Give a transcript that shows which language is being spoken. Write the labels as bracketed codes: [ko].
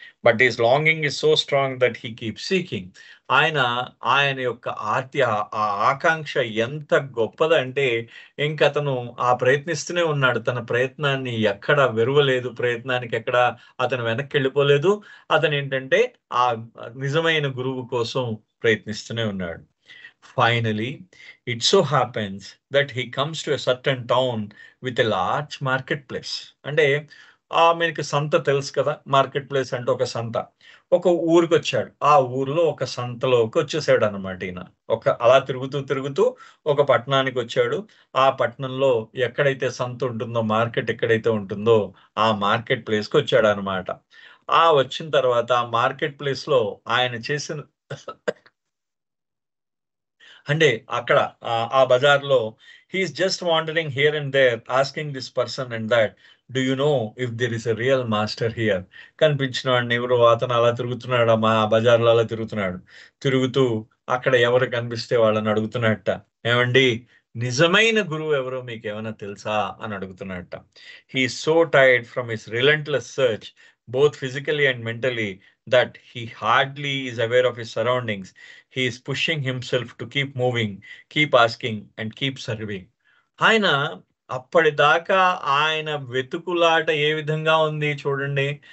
[en] But his longing is so strong that he keep seeking. [te] ఆయన యొక్క ఆ ఆకాంక్ష ఎంత గొప్పదంటే ఇంకతను ఆ ప్రయత్నిస్తూనే ఉన్నాడు. తన ప్రయత్నాన్ని ఎక్కడ వెరువలేదు. ప్రయత్నానికి ఎక్కడ అతను వెనక్కి వెళ్ళిపోలేదు. అతను ఏంటంటే ఆ నిజమైన గురువు కోసం ప్రయత్నిస్తూనే ఉన్నాడు. [en] Finally, it so happens that he comes to a certain town with a large marketplace. [te] అంటే మనకి సంత తెలుసు కదా, మార్కెట్ ప్లేస్ అంటే ఒక సంత. ఒక ఊరికి వచ్చాడు. ఆ ఊర్లో ఒక సంతలోకి వచ్చేసాడు అనమాట ఈయన. అలా తిరుగుతూ తిరుగుతూ ఒక పట్టణానికి వచ్చాడు. ఆ పట్టణంలో ఎక్కడైతే సంత ఉంటుందో, మార్కెట్ ఎక్కడైతే ఉంటుందో ఆ మార్కెట్ ప్లేస్కి వచ్చాడు అనమాట. వచ్చిన తర్వాత ఆ మార్కెట్ ప్లేస్ లో ఆయన చేసిన అంటే అక్కడ ఆ బజార్‌లో [en] He's just wandering here and there asking this person and that, do you know if there is a real master here. [te] కనిపించిన వాడిని ఎవరు, అతను అలా తిరుగుతున్నాడు. మా బజార్‌లో అలా తిరుగుతున్నాడు. తిరుగుతూ అక్కడ ఎవరు కనిపిస్తే వాళ్ళని అడుగుతున్నట్ట, ఏమండి నిజమైన గురువు ఎవరో మీకేమైనా తెలుసా అని అడుగుతున్నట్ట. [en] He is so tired from his relentless search both physically and mentally that he hardly is aware of his surroundings. He is pushing himself to keep moving, keep asking and keep serving. [te] ఆయన అప్పటిదాకా ఆయన వెతుకులాట ఏ విధంగా ఉంది చూడండి.